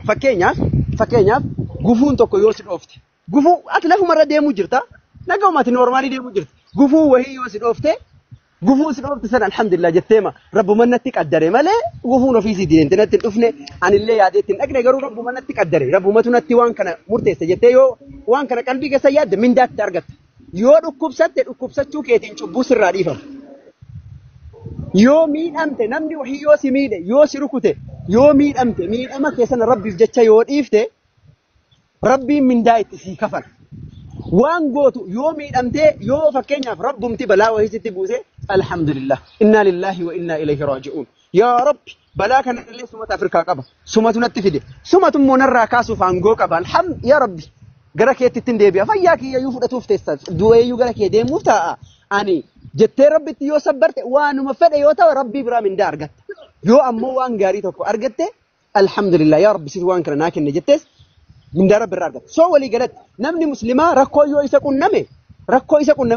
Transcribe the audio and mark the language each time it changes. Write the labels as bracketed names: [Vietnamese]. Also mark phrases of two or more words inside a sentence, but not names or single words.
[Oromo] Fakkeenyaaf gufuun tokko yoo si dhoofte gufuu ati lafumarra deemuu jirta nagaumati noormaalii deemuu jirta gufuu wahii yoo si dhoofte gufuu si dhoofte san alhamdulillah jetteema rabbuman natti qaddare malee gufuun ofiisii diinti natti hin dhufne anillee yaadeetti hin dhaqne garuu rabbuman natti qaddare rabbumatu natti waan kana murteesse jettee yoo waan kana qalbii keessa yaadde mindaatti argatta yoo dhukkubsatte dhukkubsachuu keetiin cubbuu sirraa dhiifama. Yoo miidhamte namni wahii yoo si miidhe yoo si rukute yoo miidhamte miidhama keessan rabbiif jecha yoo dhiifte rabbiin mindaa itti sii kafala. Waan gootu yoo miidhamte yoo fakkeenyaaf rabbumti balaa wahii sitti buuse [Arabic] الحمد لله إنا لله وإنا إليه راجعون [Oromo] yaa rabbi balaa kana illee sumata Afrikaa qaba sumatu natti fide sumatu immoo narraa kaasuuf aangoo qaba yaa rabbi gara keetti ittiin deebi'a fayyaa kiyyayyuu fudhatuuf teessa du'eeyyuu gara kee deemuuf ta'a ani jettee rabbitti yoo sabbarte waanuma fedhe yoo ta'u rabbii biraa mindaa argatta yoo ammoo waan gaarii tokko argatte alhamdulillah yaa rabbi sitti waan kana naa kenne jettees mindaa rabbi irraa argatta soo walii galatti namni muslimaa rakkoo yoo isa qunname